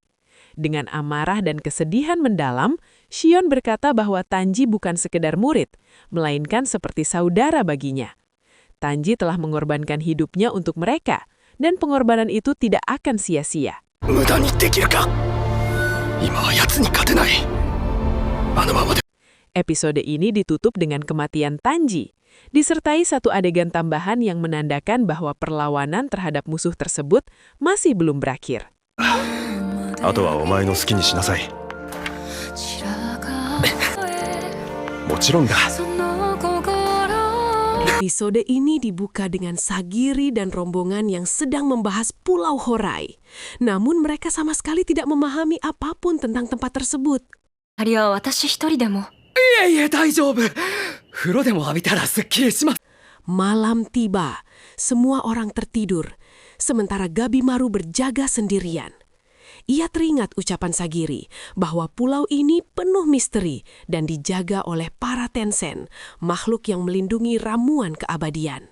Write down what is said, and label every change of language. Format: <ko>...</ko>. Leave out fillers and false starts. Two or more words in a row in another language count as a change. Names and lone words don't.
<id>Dengan amarah dan kesedihan mendalam, Shion berkata bahwa Tanji bukan sekedar murid, melainkan seperti saudara baginya. Tanji telah mengorbankan hidupnya untuk mereka, dan pengorbanan itu tidak akan sia-sia.</id> <ja>無駄にできるか。今は奴に勝てない。あのままで。</ja> <id>Episode ini ditutup dengan kematian Tanji, disertai satu adegan tambahan yang menandakan bahwa perlawanan terhadap musuh tersebut masih belum berakhir.</id> <ja>あとはお前の好きにしなさい。もちろんだ。</ja> <id>Episode ini dibuka dengan Sagiri dan rombongan yang sedang membahas Pulau Horai. Namun mereka sama sekali tidak memahami apapun tentang tempat tersebut.</id> <ja>ありは私一人でも。いえいえ大丈夫。風呂でも浴びたらすっきりします。</ja> <id>Malam tiba, semua orang tertidur, sementara Gabimaru berjaga sendirian. Ia teringat ucapan Sagiri bahwa pulau ini penuh misteri dan dijaga oleh para Tensen, makhluk yang melindungi ramuan keabadian.</id>